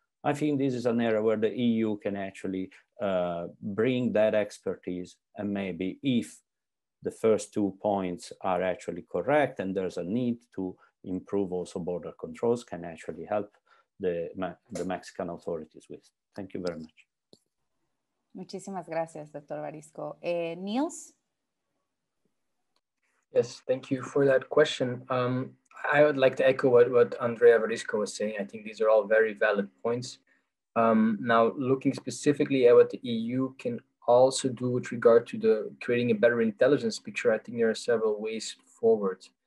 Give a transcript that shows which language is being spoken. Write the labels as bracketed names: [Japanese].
[English] I think this is an area where the EU can actually bring that expertise, and maybe if the first 2 points are actually correct and there's a need to improve also border controls, can actually help the Mexican authorities with. Thank you very much. [Spanish] Muchísimas gracias, doctor Varisco. [English] Niels? Yes, thank you for that question. I would like to echo what Andrea Varisco was saying. I think these are all very valid points. Now, looking specifically at what the EU can also do with regard to creating a better intelligence picture, I think there are several ways forward.